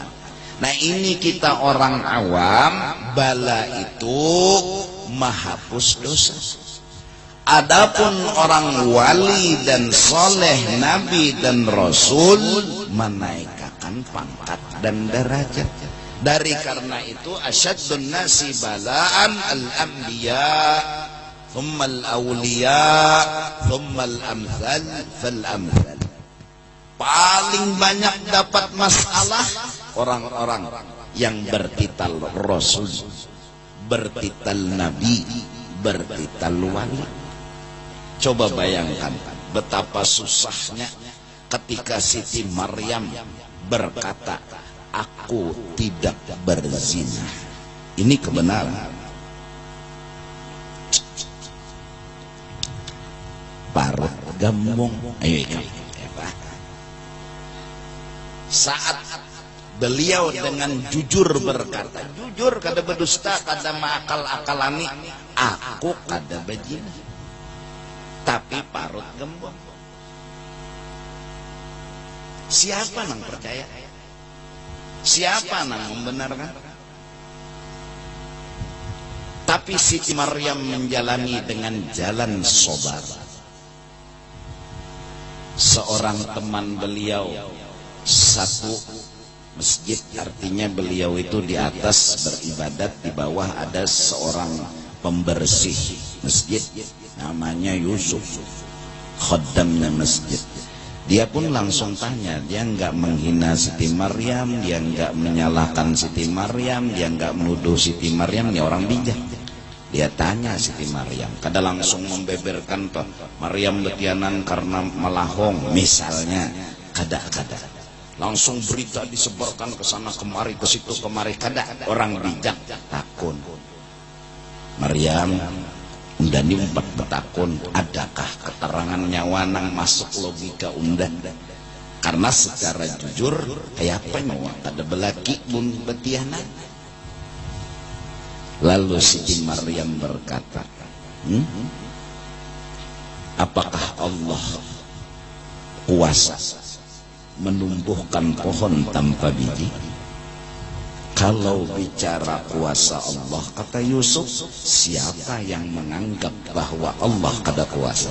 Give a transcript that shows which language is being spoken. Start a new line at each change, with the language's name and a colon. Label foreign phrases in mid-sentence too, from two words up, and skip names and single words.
Indonesian: Nah, ini kita orang awam, bala itu menghapus dosa. Adapun orang wali dan soleh, nabi dan rasul, menaikkan pangkat dan derajat. Dari karena itu
Arabic: أشد الناس بلاء الأنبياء ثم الأولياء ثم الأمثل فالأمثل.
Indonesian: Paling banyak dapat masalah orang-orang yang bertitel rasul, bertitel nabi, bertitel wali. Coba bayangkan betapa susahnya ketika Siti Maryam berkata, aku tidak berzina. Ini kebenaran. Parut gembung. Ayo ikut. Saat beliau dengan jujur berkata, jujur kada berdusta, kada mengakal-akalani, aku kada berzina. Tapi parut gembung. Siapa nang percaya? Siapa nang membenarkan? Tapi Siti Maryam menjalani dengan jalan sobar. Seorang teman beliau satu masjid, artinya beliau itu di atas beribadat, di bawah ada seorang pembersih masjid namanya Yusuf, khaddamnya masjid. Dia pun langsung tanya, dia enggak menghina Siti Maryam, dia enggak menyalahkan Siti Maryam, dia enggak menuduh Siti Maryam, dia orang bijak. Dia tanya Siti Maryam,
Banjar: kada langsung membeberkan toh Maryam betianan karena melahong misalnya, kada langsung berita disebarkan ke sana kemari, ke situ kemari, kada. Orang bijak takun. Maryam undani umpat betakun, adakah keterangan nyawa nang masuk logika undan? Karena secara jujur kayak apa nyawa kada belaki bun betianan.
Indonesian: Lalu Siti Maryam berkata, apakah Allah kuasa menumbuhkan pohon tanpa biji? Kalau bicara kuasa Allah, kata Yusuf, siapa yang menganggap bahwa Allah kada kuasa?